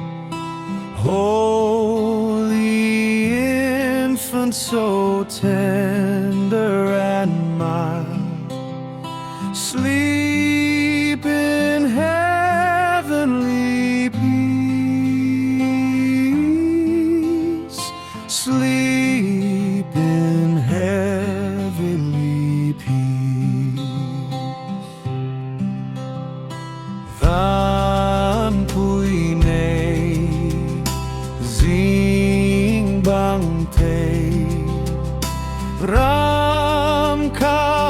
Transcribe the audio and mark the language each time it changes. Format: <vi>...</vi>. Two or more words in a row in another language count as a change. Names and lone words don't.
<en>holy infant, so tender and mild, sleep in heavenly peace, sleep in heavenly peace.</en> <lus>Van pui nei zing bang te ram ka</lus>